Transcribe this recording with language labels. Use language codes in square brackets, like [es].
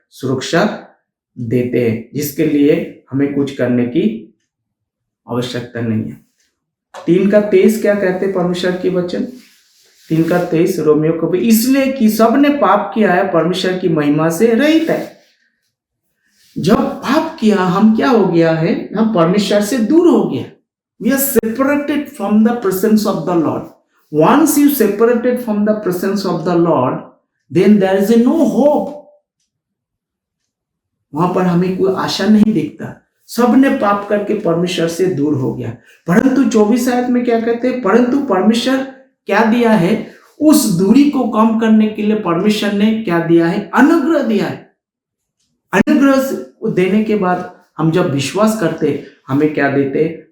[hi] सुरक्षा देते हैं, जिसके लिए हमें कुछ करने की आवश्यकता नहीं है। 3:23 क्या कहते हैं परमेश्वर की वचन? 3:23 रोमियो को भी, इसलिए कि सबने पाप किया है, परमेश्वर की महिमा से रहित है। जब पाप किया, हम क्या हो गया है? हम परमेश्वर से दूर हो गया। [en] We are separated from the presence of the Lord. Once you separated from the presence of the Lord, then there is no hope. [hi] वहां पर हमें कोई आशा नहीं दिखता। सबने पाप करके परमेश्वर से दूर हो गया। परंतु 24 आयत में क्या कहते हैं? परंतु परमेश्वर क्या दिया है? उस दूरी को कम करने के लिए परमेश्वर ने क्या दिया है? अनुग्रह दिया है। अनुग्रह देने के बाद हम जब विश्वास करते, हमें क्या देते?